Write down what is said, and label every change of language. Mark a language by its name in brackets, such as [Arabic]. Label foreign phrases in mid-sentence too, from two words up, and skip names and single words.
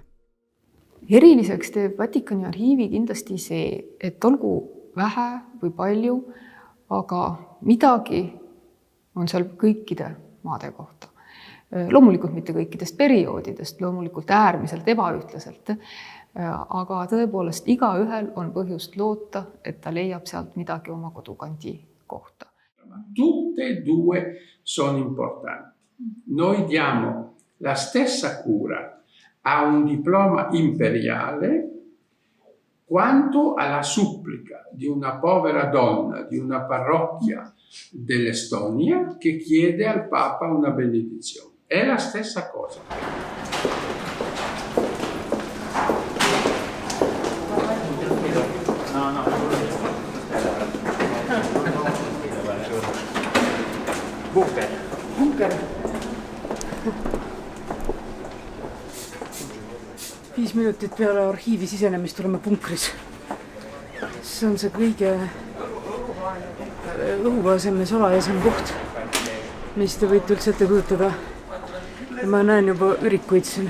[Estonian] Eriliseks teeb Vatikani arhiivi kindlasti see, et olgu vähe või palju, aga midagi on seal kõikide maade kohta. Loomulikult mitte kõikidest perioodidest, loomulikult äärmiselt ebaühtlaselt, aga tõepoolest igaühel on põhjust loota, et ta leiab sealt midagi oma kodukandi kohta. [Italian] Tutte e due sono importanti. Noi diamo la stessa cura a un diploma imperiale quanto alla supplica di una povera donna di una parrocchia dell'Estonia che chiede al Papa una benedizione. È la stessa cosa. [Estonian] Bunker. 5 minutit peale arhiivi sisenemist oleme punkris. See on see kõige õhuvaesem ja salajasem koht, mis te võite üldse ette kujutada. Ja ma näen juba ürikuid siin.